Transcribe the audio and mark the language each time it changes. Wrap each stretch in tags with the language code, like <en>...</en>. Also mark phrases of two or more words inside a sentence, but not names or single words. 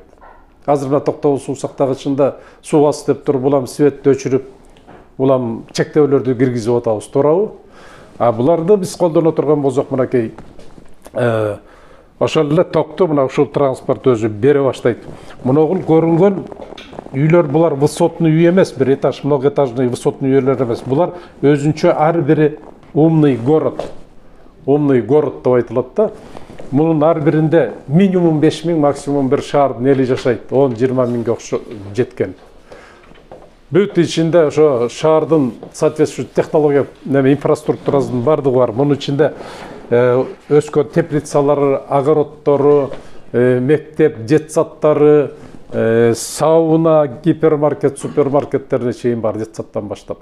<ky>Азыр мына токтогул суу сактагычында суу бас деп туруп, булам светти өчүрүп, булам чектөөлөрдү киргизип атабыз, туурабы? А буларды биз колдоно турган болсок, мынакей ошол эле токту мына ушул транспорт өзү бере баштайт. Муногул көрүнгөн үйлер булар высотный үй емес, бір этаж,</ky> <ru>многоэтажный высотный</ru> <ky>үйлер емес. Булар өзүнчө ар бири</ky> <ru>умный город. Умный город</ru> <ky>деп айтылат да. Мунун ар биринде минимум 5000, максимум bir шаардын эли жашайт. 10-20 миңге жеткен. Бүт ичинде ошо шаардын соответствующий технология инфраструктурасынын бардыгы бар. Мунун ичинде өскөн теплицалары, огородтору, мектеп, детсадтары, сауна, гипермаркет, супермаркеттерине чейин бар детсадтан баштап.</ky>